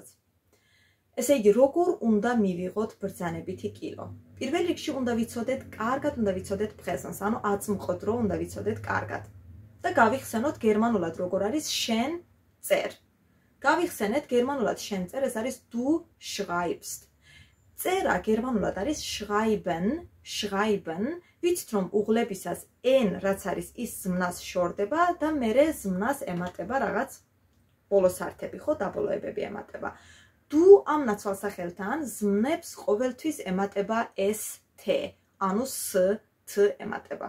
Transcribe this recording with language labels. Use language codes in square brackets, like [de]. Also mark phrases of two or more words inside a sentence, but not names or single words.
[ka] ესე იგი, როგორ უნდა მივიღოთ ბრძანებითი კილო? პირველ რიგში უნდა ვიცოდეთ, კარგად უნდა ვიცოდეთ პრეზენს, ანუ აწმყოდრო უნდა ვიცოდეთ კარგად. და გავიხსენოთ გერმანულად როგორ არის შენ წერ. გავიხსენეთ გერმანულად შენ წერ, ეს არის [de] du schreibst. [ka] წერა გერმანულად არის [de] schreiben, schreiben, [ka] ვიცით რომ უღლებისას n რაც არის ის ზმნას შორდება და მერე ზმნას ემატება რაღაც ბოლოს ართები, ხო, დაბოლოებები ემატება. du ამ ნაცვალსახელთან ზმნებს ყოველთვის ემატება s t, ანუ s t ემატება.